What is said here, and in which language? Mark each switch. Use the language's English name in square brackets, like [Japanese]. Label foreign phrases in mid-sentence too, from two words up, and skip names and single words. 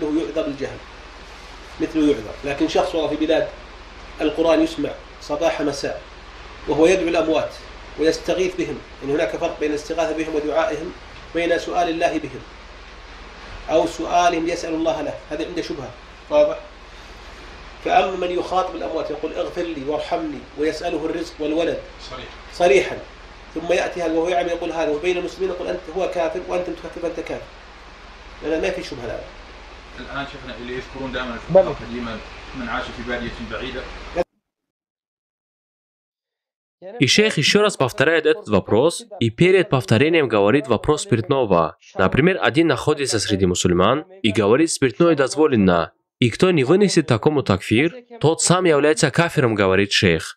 [Arabic] مثله يعذر لكن شخص والله في بلاد القرآن يسمع صباح مساء وهو يدعو الأموات ويستغيث بهم إن هناك فرق بين الاستغاثة بهم ودعائهم بين سؤال الله بهم أو سؤالهم يسأل الله له هذا عنده شبهة واضح فأما من يخاطب الأموات يقول اغفر لي وارحمني ويسأله الرزق والولد صريحا ثم يأتي هذا وهو يعمل يقول هذا وبين المسلمين يقول أنت هو كافر وأنت تكفر فأنت كافر لأن ما في شبهة الآن الآن شفنا اللي يذكرون دائما الفقهاء قديما من عاش في بادية بعيدة. [Russian] И шейх еще раз повторяет этот вопрос, и перед повторением говорит вопрос спиртного. Например, один находится среди мусульман и говорит, спиртное дозволено. И кто не вынесет такому такфир, тот сам является кафиром, говорит шейх.